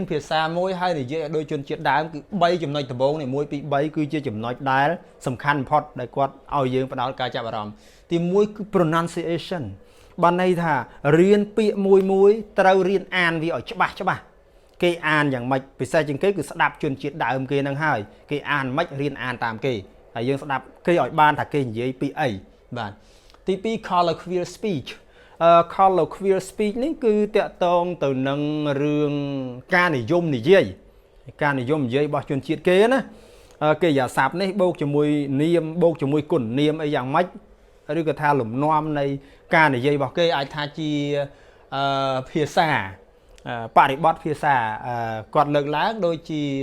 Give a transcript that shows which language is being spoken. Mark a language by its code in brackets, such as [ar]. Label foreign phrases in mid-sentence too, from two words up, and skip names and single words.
[km] ភាសាមួយហើយនិយាយឲ្យដូចជនជាតិដើមគឺ3ចំណុចដំបូងនេះ1 2 3គឺជាចំណុចដែលសំខាន់បំផុតដែលគាត់ឲ្យយើងផ្ដោតការចាប់អារម្មណ៍ទី1គឺ pronunciation បានន័យថារៀនពាក្យមួយត្រូវរៀនអានវាឲ្យច្បាស់គេអានយ៉ាងម៉េចពិសេសជាងគេគឺស្ដាប់ជនជាតិដើមគេ នឹងហើយគេអានមិនរៀនអានតាមគេហើយយើងស្ដាប់គេឲ្យបានថាគេនិយាយពីអីបាទទី2 [en] colloquial speech colloquial speech [km] នេះគឺតាក់ទងទៅនឹងរឿងការនិយមនិយាយរបស់ជនជាតិគេណាគេយ៉ាសាប់នេះបូកជាមួយនាមបូកជាមួយគុណនាមអីយ៉ាងម៉េចឬក៏ថាលំនាំនៃការនិយាយរបស់គេអាចថាជាភាសាបរិបទភាសាគាត់លើកឡើងដូចជា